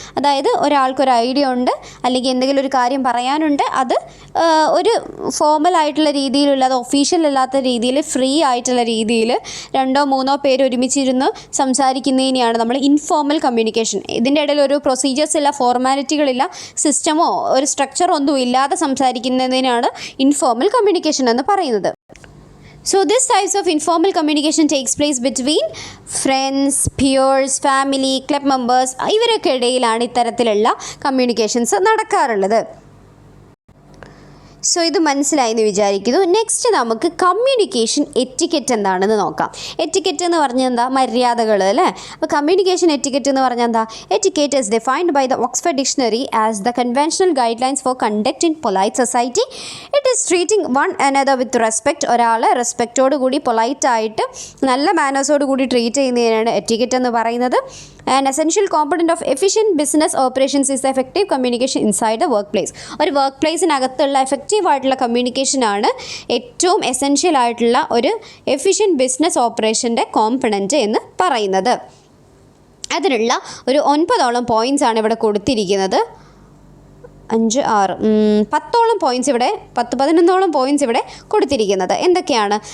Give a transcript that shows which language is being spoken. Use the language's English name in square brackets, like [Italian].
[Malayalam] അതായത് ഒരാൾക്കൊരു ഐഡിയ ഉണ്ട്, അല്ലെങ്കിൽ എന്തെങ്കിലും ഒരു കാര്യം പറയാനുണ്ട്, അത് ഒരു ഫോർമൽ ആയിട്ടുള്ള രീതിയിലുള്ള, അത് ഒഫീഷ്യൽ അല്ലാത്ത രീതിയിൽ, ഫ്രീ ആയിട്ടുള്ള രീതിയിൽ 2 or 3 പേര് ഒരുമിച്ചിരുന്ന് സംസാരിക്കുന്നതിനെയാണ് നമ്മൾ ഇൻഫോർമൽ കമ്മ്യൂണിക്കേഷൻ. ഇതിൻ്റെ ഇടയിൽ ഒരു പ്രൊസീജിയേഴ്സ് ഇല്ല, ഫോർമാലിറ്റികളില്ല, സിസ്റ്റമോ ഒരു സ്ട്രക്ചറോ ഒന്നും ഇല്ലാതെ സംസാരിക്കുന്നതിനാണ് ഇൻഫോർമൽ കമ്മ്യൂണിക്കേഷൻ എന്ന് പറയുന്നത്. [English] So this types of informal communication takes place between friends, peers, family, club members. [Malayalam] ഇവരൊക്കെ ഇടയിലാണ് ഇത്തരത്തിലുള്ള കമ്മ്യൂണിക്കേഷൻസ് നടക്കാറുള്ളത്. സോ ഇത് മനസ്സിലായി എന്ന് വിചാരിക്കുന്നു. നെക്സ്റ്റ് നമുക്ക് കമ്മ്യൂണിക്കേഷൻ എറ്റിക്കറ്റ് എന്താണെന്ന് നോക്കാം. എറ്റിക്കറ്റ് എന്ന് പറഞ്ഞാൽ എന്താ, [English] മര്യാദകൾ അല്ലേ. അപ്പോൾ കമ്മ്യൂണിക്കേഷൻ എറ്റിക്കറ്റ് എന്ന് പറഞ്ഞാൽ എന്താ, etiquette is defined by the Oxford dictionary as the conventional guidelines for conduct in polite society. It is treating one another with respect. [Malayalam] ഒരാളെ റെസ്പെക്റ്റോട് കൂടി, പൊലൈറ്റായിട്ട്, നല്ല മാനേഴ്സോട് കൂടി ട്രീറ്റ് ചെയ്യുന്നതിനാണ് എറ്റിക്കറ്റ് എന്ന് പറയുന്നത്. [English] An essential component of efficient business operations is the effective communication inside the workplace. [Malayalam] ഒരു work പ്ലേസിനകത്തുള്ള effective ആയിട്ടുള്ള കമ്മ്യൂണിക്കേഷനാണ് ഏറ്റവും എസെൻഷ്യൽ ആയിട്ടുള്ള ഒരു എഫിഷ്യൻറ്റ് ബിസിനസ് ഓപ്പറേഷൻ്റെ കോമ്പണൻറ്റ് എന്ന് പറയുന്നത്. അതിനുള്ള ഒരു 9 പോയിൻറ്റ്സ് ആണ് ഇവിടെ കൊടുത്തിരിക്കുന്നത്. 5, 6, 10ഓളം പോയിൻറ്റ്സ് ഇവിടെ 11ഓളം പോയിൻറ്റ്സ് ഇവിടെ കൊടുത്തിരിക്കുന്നത്. എന്തൊക്കെയാണ്?